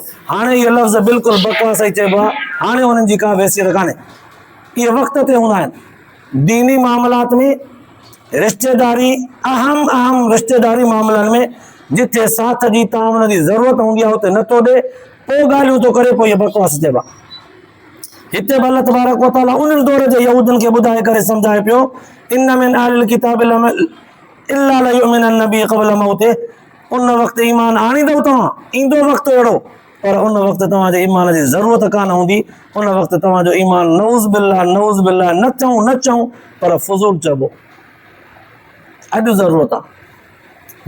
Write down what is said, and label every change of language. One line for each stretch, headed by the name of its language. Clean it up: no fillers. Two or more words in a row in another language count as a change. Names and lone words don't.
Sindhi: हाणे इहो लफ़्ज़ बिल्कुलु बकवास ई चइबो आहे, हाणे उन्हनि जी का बि हैसियत कान्हे। इहे वक़्त ते हूंदा आहिनि। दीनी मामलात में, रिश्तेदारी, अहम रिश्तेदारी मामलनि में जिथे साथ जी ताउन जी ज़रूरत हूंदी आहे, उते नथो ॾे, पोइ ॻाल्हियूं थो करे, पोइ इहे बकवास चइबा। हिते बि अल्लाह
Arabic: تبارك وتعالى
Sindhi: उन्हनि दौर जे यहूदनि खे ॿुधाए करे सम्झाए पियो,
Arabic: إن من أهل الكتاب إلا ليؤمنن به قبل موته,
Sindhi: उन वक़्तु ईमान आणींदव तव्हां, ईंदो वक़्तु अहिड़ो, पर उन वक़्तु तव्हांजे ईमान जी ज़रूरत कान हूंदी, उन वक़्तु तव्हांजो ईमान
Arabic: نعوذ بالله
Sindhi: न चऊं पर फज़ूल चइबो। अॼु ज़रूरत आहे।